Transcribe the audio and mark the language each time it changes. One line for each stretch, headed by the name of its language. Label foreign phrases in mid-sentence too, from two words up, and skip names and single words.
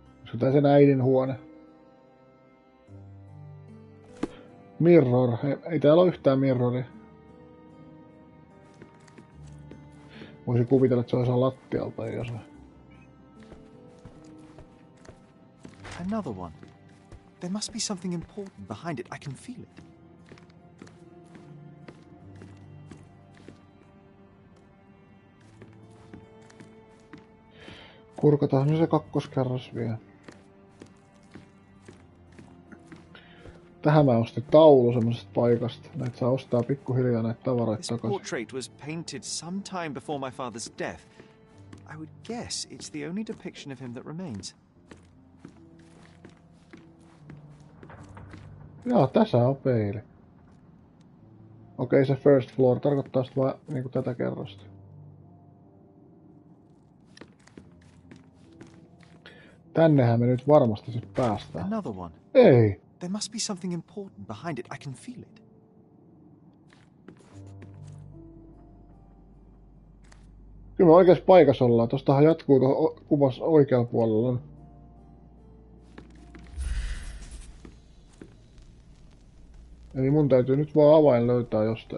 Finnish: Se tää sen äidin huone. Mirror. Ei täällä ole yhtään mirroria. Voisin kuvitella, että se olisi lattialta, ei osaa.
English: Another one. There must be something important behind it. I can feel it.
Finnish: Kurkataan nyt se kakkoskerros vielä. Tähän mä ostin taulu semmosesta paikasta. Näitä saa ostaa pikkuhiljaa näitä tavaroita
English: This
Finnish: takaisin.
English: portrait was painted some time before my father's death. I would guess it's the only depiction of him that remains.
Finnish: Jaa, tässä on peili. Okei, se
English: first floor
Finnish: tarkoittaa sitä vaan niinku tätä kerrosta. Tännehän me nyt varmasti sit päästään.
English: Another one.
Finnish: Ei!
English: There must be something important behind it. I can feel it.
Finnish: Kyllä me oikeassa paikassa ollaan. Tostahan jatkuu tuohon kuvassa oikealla puolella. Eli mun täytyy nyt vaan avain löytää jostain.